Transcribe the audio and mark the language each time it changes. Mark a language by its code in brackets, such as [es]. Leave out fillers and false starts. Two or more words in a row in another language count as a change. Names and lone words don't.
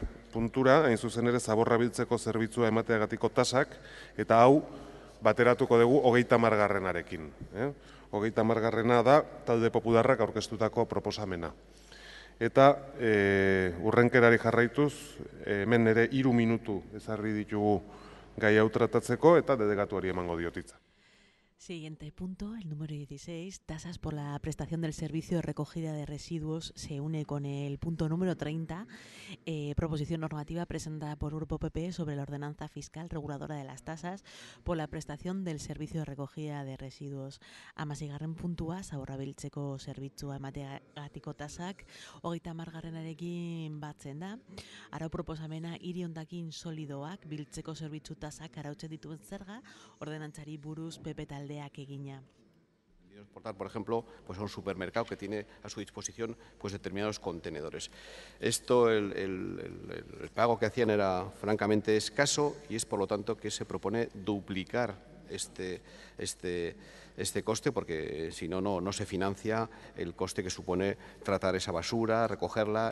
[eu] puntura, hain zuzen ere, zaborra biltzeko zerbitzua emateagatiko tasak, eta hau, bateratuko dugu 30. 30. da talde popularrak aurkeztutako proposamena. Eta urrenkerari jarraituz, hemen ere 3 minutu ezarri ditugu gai hau tratatzeko, eta delegatuari emango diotitza. [es] Siguiente punto, el número 16, tasas por la prestación del servicio de recogida de residuos, se une con el punto número 30, proposición normativa presentada por Grupo PP sobre la ordenanza fiscal reguladora de las tasas por la prestación del servicio de recogida de residuos. [eu] 16. puntua, zaborra biltzeko zerbitzua emateagatiko tasak, 30. batzen da. Arau proposamena hiri hondakin solidoak biltzeko zerbitzu tasak arautzen dituen zerga, ordenantzari buruz PP taldeak egina. [es] Exportar, por ejemplo, pues a un supermercado que tiene a su disposición pues determinados contenedores. Esto, el pago que hacían era francamente escaso, y es por lo tanto que se propone duplicar este coste, porque si no, no se financia el coste que supone tratar esa basura, recogerla, etcétera, etcétera.